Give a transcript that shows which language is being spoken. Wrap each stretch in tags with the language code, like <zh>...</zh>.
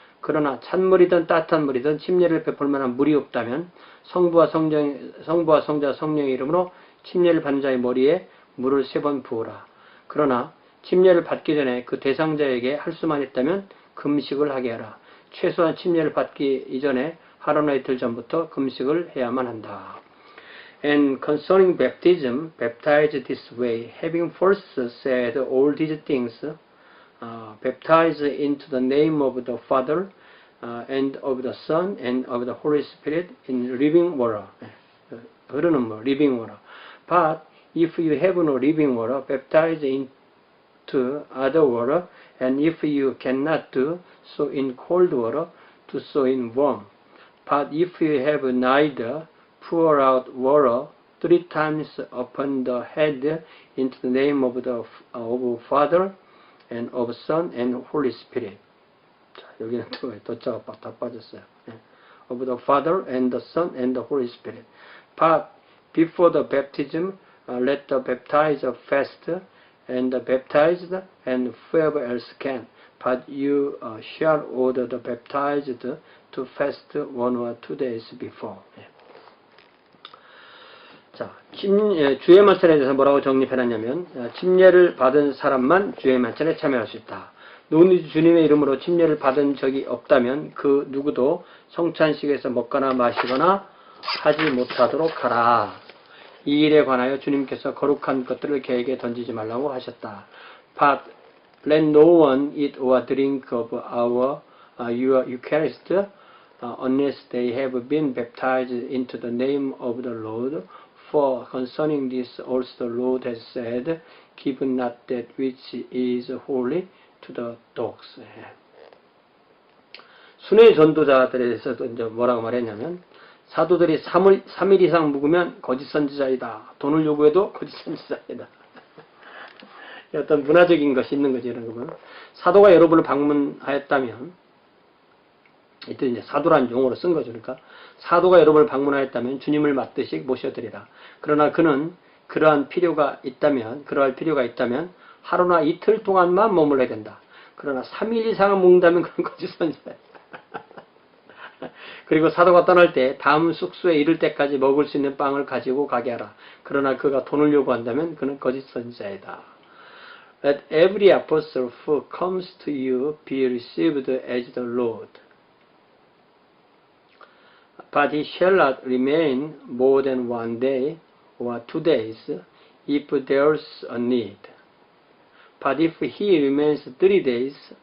<ko>그러나 찬물이든 따뜻한 물이든 침례를 베풀 만한 물이 없다면 성부와 성자 성령의 이름으로 침례를 받는 자의 머리에 물을 3번 부으라. 그러나 침례를 받기 전에 그 대상자에게 할 수만 있다면 금식을 하게 하라. 최소한 침례를 받기 이전에 하루나 이틀 전부터 금식을 해야만 한다.</ko> <en>And concerning baptism, baptized this way, having first said all these things, baptized into the name of the Father, and of the Son, and of the Holy Spirit in living water.</en> <ko>흐르는 물,</ko> <en>living water. But if you have no living water, baptize into other water, and if you cannot do so in cold water, do so in warm. But if you have neither, pour out water 3 times upon the head into the name of the Father and of Son and Holy Spirit.</en> <ko>자, 여기는 또 도자가 다 빠졌어요.</ko> <en>Of the Father and the Son and the Holy Spirit. But before the baptism, let the baptizer fast and the baptized and whoever else can. But you shall order the baptized to fast 1 or 2 days before.</en> <ko>자, 주의 만찬에 대해서 뭐라고 정립해놨냐면 침례를 받은 사람만 주의 만찬에 참여할 수 있다. 누구든지 주님의 이름으로 침례를 받은 적이 없다면 그 누구도 성찬식에서 먹거나 마시거나 하지 못하도록 하라. 이 일에 관하여 주님께서 거룩한 것들을 개에게 던지지 말라고 하셨다.</ko> <en>But let no one eat or drink of your Eucharist unless they have been baptized into the name of the Lord. For concerning this also the Lord has said, give not that which is holy to the dogs.</en> <ko>순회 전도자들에 대해서도 이제 뭐라고 말했냐면 사도들이 3일 이상 묵으면 거짓 선지자이다. 돈을 요구해도 거짓 선지자이다. 어떤 문화적인 것이 있는 거죠. 이런 거는 사도가 여러분을 방문하였다면 이때 이제 사도란 용어로 쓴 거죠. 그러니까 사도가 여러분을 방문하였다면 주님을 맞듯이 모셔드리라. 그러나 그는 그러할 필요가 있다면 하루나 이틀 동안만 머물러야 된다. 그러나 3일 이상은 묵는다면 그건 거짓 선지자야. 그리고 사도가 떠날 때 다음 숙소에 이를 때까지 먹을 수 있는 빵을 가지고 가게 하라. 그러나 그가 돈을 요구한다면 그는 거짓 선지자이다.</ko> <en>Let every apostle who comes to you be received as the Lord. But he shall not remain more than 1 day or 2 days if there's a need. But if he remains 3 days,</en>